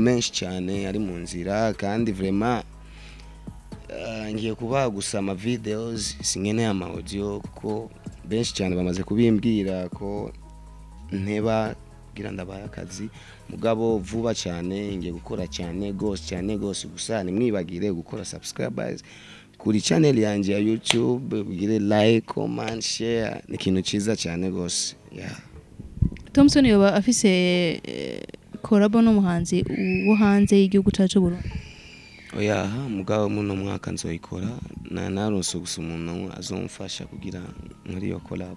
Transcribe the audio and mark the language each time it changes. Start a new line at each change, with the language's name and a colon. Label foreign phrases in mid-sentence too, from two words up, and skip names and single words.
Rundi: menshi cyane ari mu nzira kandi vraiment ngiye kuba gusama videos singene ama audio kuko benshi cyane bamaze kubimbwira ko nteba gira ndabaye akazi mugabo vuba cyane ngiye gukora cyane gose gusa ni mwibagire gukora subscribers kuri channel yanje ya YouTube bigire
English: like comment share
Rundi: ni kintu ciza cyane gose yeah. Tomson yoba afise korabo n'umuhanzi wo hanze y'igihugu cacu Burundi? oya mugabo muno mwaka nzoyikora naronse gusa umuntu azomfasha kugira muri iyo collab.